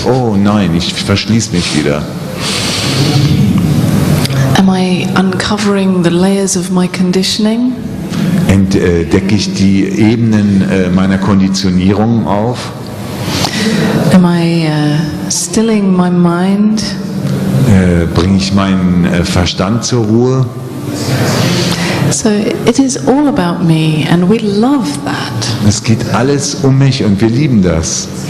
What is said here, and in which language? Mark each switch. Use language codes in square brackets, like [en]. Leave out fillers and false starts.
[de] Oh nein, ich verschließe mich wieder. [en] Am I uncovering the layers of my conditioning? [de] Entdecke ich die Ebenen meiner Konditionierung auf? [en] Am I stilling my mind? [de] Bringe ich meinen Verstand zur Ruhe? [en] So it is all about me and we love that. [de] Es geht alles um mich und wir lieben das.